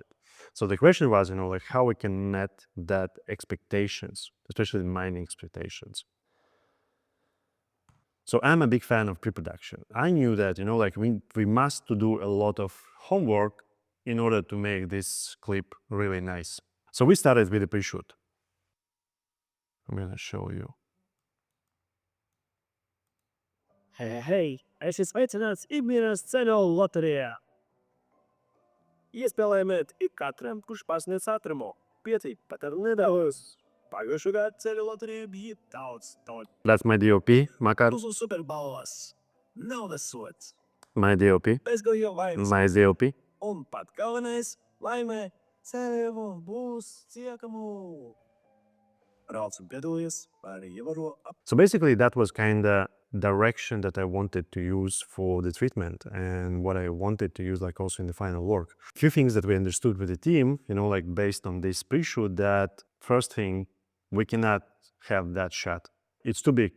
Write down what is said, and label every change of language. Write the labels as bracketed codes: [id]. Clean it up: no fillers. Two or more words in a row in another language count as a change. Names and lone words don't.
[en] So the question was, like how we can met that expectations, especially mining expectations. So I'm a big fan of pre-production. I knew that, like we must do a lot of homework in order to make this clip really nice. So we started with the pre-shoot. I'm gonna show you. [lv] Hei, esi sveicināts ikdienas ceļu loterijā. Iespēlējiet ik katram, kurš pārsniedz ātrumu. Pietiek pat ar nedaudz. Pagājušo gadu ceļu loterijā bija daudz. [en] That's my DOP, Makar. [lv] Mūsu superbalvas, naudas sods, [en] My DOP. [lv] bezgalīga vainas. [en] My DOP. [lv] Un pat galvenais – laimē ceļu būs ciekamu. Brauc un piedalies, vai arī ievaro ap. [en] So basically that was kind of direction that I wanted to use for the treatment and what I wanted to use like also in the final work. A few things that we understood with the team, like based on this pre-shoot, that first thing, we cannot have that shot. It's too big.